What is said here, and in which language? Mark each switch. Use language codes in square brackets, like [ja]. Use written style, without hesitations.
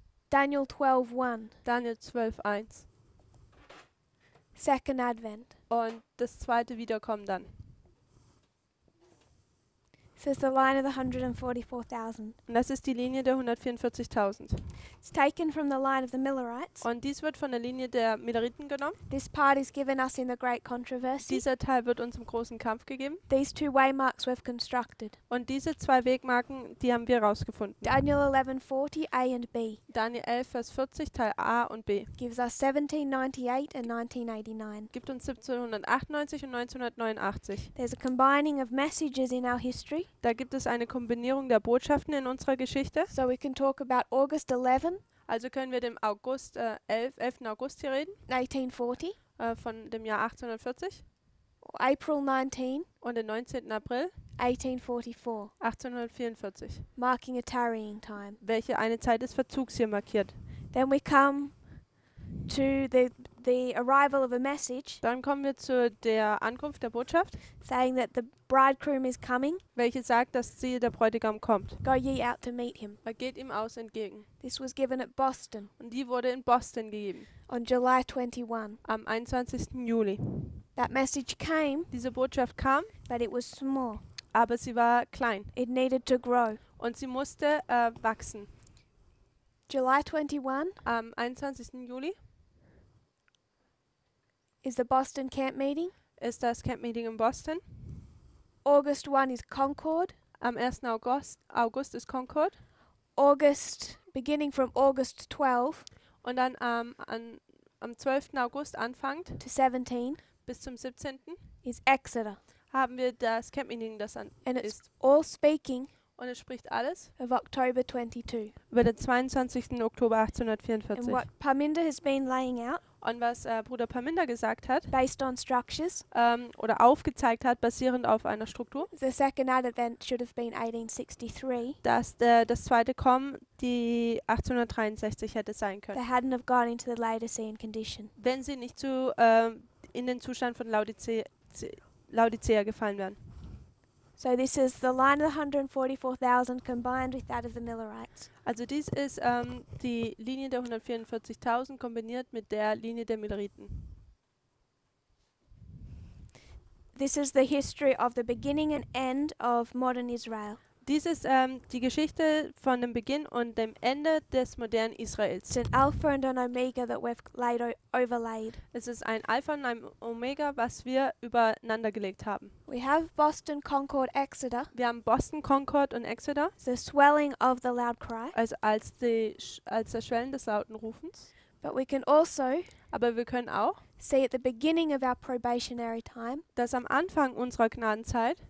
[en] Daniel 12:1, [de] Daniel 12,1. [en] second advent. [de] Und das zweite Wiederkommen dann. [en] This is the line of the 144,000. [de] Und das ist die Linie der 144.000. [en] It's taken from the line of the Millerites. [de] Und dies wird von der Linie der Milleriten genommen. [en] This part is given us in the great controversy. [de] Dieser Teil wird uns im großen Kampf gegeben. [en] These two waymarks we've constructed. [de] Und diese zwei Wegmarken, die haben wir herausgefunden. [en] Daniel 11:40 A and B [de] Daniel 11, Vers 40, Teil A und B. [en] gives us 1798 and 1989. [de] Gibt uns 1798 und 1989. [en] There's a combining of messages in our history. [de] Da gibt es eine Kombinierung der Botschaften in unserer Geschichte. [en] So we can talk about August 11, [de] Also können wir dem 11. August hier reden, [en] 1840, [de] von dem Jahr 1840 [en] or April 19, [de] und den 19. April [en] 1844, [de] 1844, [en] marking a tarrying time. [de] welche eine Zeit des Verzugs hier markiert. [en] Then we come to the arrival of a message [de] Dann kommen wir zu der Ankunft der Botschaft, [en] saying that the bridegroom is coming. [de] welche sagt, dass der Bräutigam kommt. [en] Go ye out to meet him. [de] Er geht ihm aus entgegen. [en] This was given at Boston [de] Und die wurde in Boston gegeben, [en] on July 21. [de] am 21. Juli. [en] That message came, [de] Diese Botschaft kam, [en] but it was small. [de] aber sie war klein [en] It needed to grow. [de] und sie musste wachsen. [en] July 21 [de] Am 21. Juli [en] is the Boston camp meeting. [de] ist das Camp-Meeting in Boston. [en] August 1 is Concord. [de] Am 1. August ist Concord. [en] Beginning from August 12 [de] Und dann am 12. August anfangend [en] to 17 [de] bis zum 17. [en] is Exeter. [de] haben wir das Camp-Meeting, das [en] And it's [de] ist. [en] all speaking [de] Und es spricht alles [en] of October 22. [de] über den 22. Oktober [en] And [de] 1844. [en] what Parminder has been laying out, [de] Und was Bruder Parminder gesagt hat, [en] based on structures, [de] oder aufgezeigt hat, basierend auf einer Struktur, [en] the second advent should have been 1863. [de] dass das zweite Kommen die 1863 hätte sein [en] They [de] können, [en] hadn't have gone into the Laodicean condition. [de] wenn sie nicht in den Zustand von Laodicea gefallen wären. [en] So this is the line of the 144,000 combined with that of the Millerites. [de] Also dies ist die Linie der 144.000 kombiniert mit der Linie der Milleriten. [en] This is the history of the beginning and end of modern Israel. [de] Dies ist die Geschichte von dem Beginn und dem Ende des modernen Israels. [en] It's an alpha and an omega that we've overlaid. [de] Es ist ein Alpha und ein Omega, was wir übereinander gelegt haben. [en] We have Boston, Concord, Exeter, [de] Wir haben Boston, Concord und Exeter, [en] the swelling of the loud cry, [de] also als das Schwellen des lauten Rufens. [en] but we can also [de] Aber wir können auch, [en] see at the beginning of our probationary time [de] dass am Anfang unserer Gnadenzeit